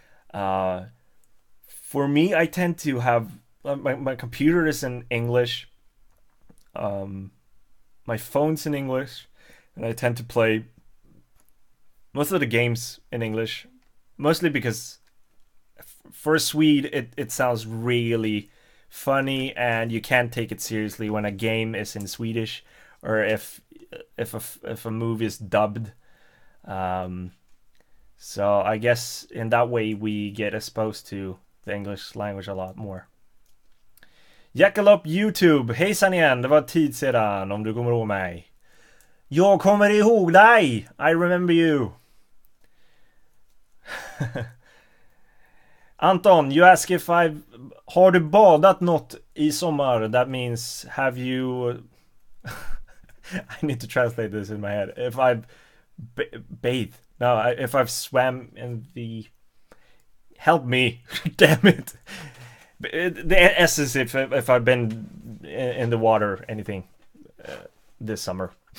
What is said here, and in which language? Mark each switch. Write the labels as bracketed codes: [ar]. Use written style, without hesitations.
[en] For me, I tend to have, my computer is in English, my phone's in English, and I tend to play most of the games in English, mostly because for a Swede, it sounds really funny, and you can't take it seriously when a game is in Swedish, or if a movie is dubbed. So I guess in that way we get exposed to the English language a lot more. [sv] Jackalope YouTube, hejsan igen, det var tid sedan om du kommer ihåg mig. Jag kommer ihåg dig, [en] I remember you. [sv] Anton, [en] you ask if [sv] har du badat något i sommar? [en] That means, have you... I need to translate this in my head. If I've bathed. No, if I've swam in the... Help me. Damn it. The essence, if I've been in the water, anything this summer.